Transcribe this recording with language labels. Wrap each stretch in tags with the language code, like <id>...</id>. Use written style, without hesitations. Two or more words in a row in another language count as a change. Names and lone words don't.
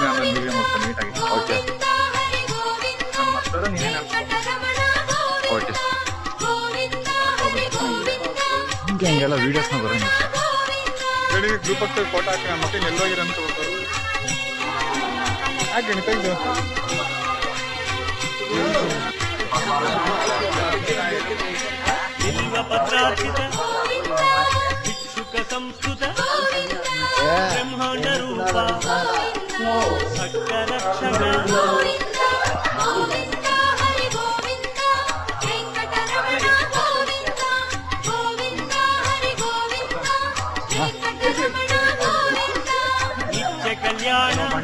<kn>ಹಿಂಗೆಲ್ಲ ವೀಡಿಯೋಸ್ನ ಬರೋಂಗಿಲ್ಲ ಹೇಳಿ ಗ್ರೂಪಕ್ಕೆ ಫೋಟೋ ಹಾಕಿ ನಮ್ಮ ಮಕ್ಕಳು ಎಲ್ಲೋಗಿರಂತ ಹಾಕಿ ತೆಗೆದು</kn> <sa>బిల్వపత్రార్చిత భిక్షుక సంస్కృత బ్రహ్మాండ రూప భక్తరక్షక నిత్య కళ్యాణ</sa>